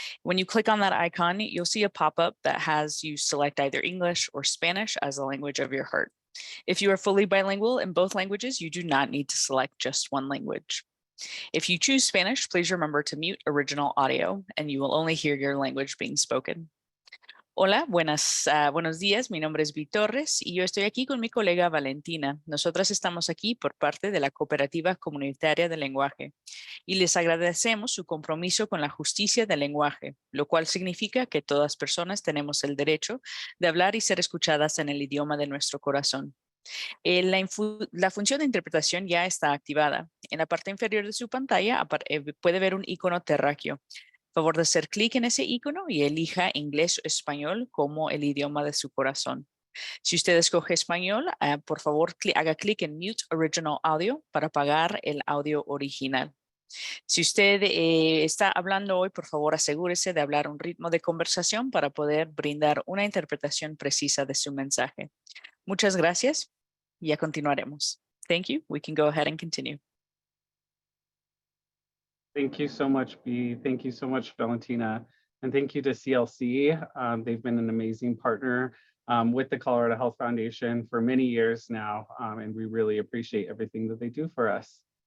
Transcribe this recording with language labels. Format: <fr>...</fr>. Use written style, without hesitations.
<en>When you click on that icon, you'll see a pop-up that has you select either English or Spanish as the language of your heart. If you are fully bilingual in both languages, you do not need to select just one language. If you choose Spanish, please remember to mute original audio, and you will only hear your language being spoken.</en> <es>Hola, buenos días. Mi nombre es Vi Torres y yo estoy aquí con mi colega Valentina. Nosotras estamos aquí por parte de la Cooperativa Comunitaria del Lenguaje y les agradecemos su compromiso con la justicia del lenguaje, lo cual significa que todas personas tenemos el derecho de hablar y ser escuchadas en el idioma de nuestro corazón. La función de interpretación ya está activada. En la parte inferior de su pantalla puede ver un icono terráqueo. Favor de hacer clic en ese icono y elija inglés o español como el idioma de su corazón. Si usted escoge español, por favor haga clic en Mute Original Audio para apagar el audio original. Si usted está hablando hoy, por favor asegúrese de hablar a un ritmo de conversación para poder brindar una interpretación precisa de su mensaje. Muchas gracias. Ya continuaremos.</es> <en>Thank you. We can go ahead and continue. Thank you so much, B. Thank you so much, Valentina. And thank you to CLC. They've been an amazing partner with the Colorado Health Foundation for many years now, and we really appreciate everything that they do for us.</en>